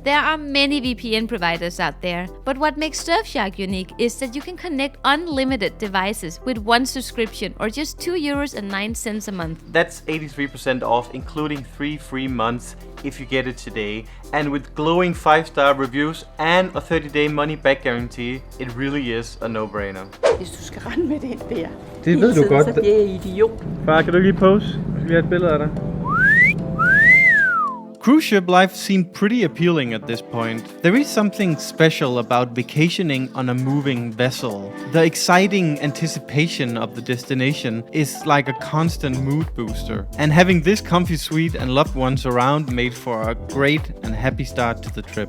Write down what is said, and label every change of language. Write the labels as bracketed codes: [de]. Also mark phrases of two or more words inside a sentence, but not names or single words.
[en] There are many VPN providers out there, but what makes Surfshark unique is that you can connect unlimited devices with one subscription or just €2.09 a month. That's 83% off, including 3 free months if you get it today. And with glowing 5-star reviews and a 30-day money-back guarantee, it really is a no-brainer. [da] Hvis du skal rende med det der. Det ved du godt. Så det er idiot. Far, kan du lige pose? Vi har et billede af dig. [en] Cruise ship life seemed pretty appealing at this point. There is something special about vacationing on a moving vessel. The exciting anticipation of the destination is like a constant mood booster. And having this comfy suite and loved ones around made for a great and happy start to the trip.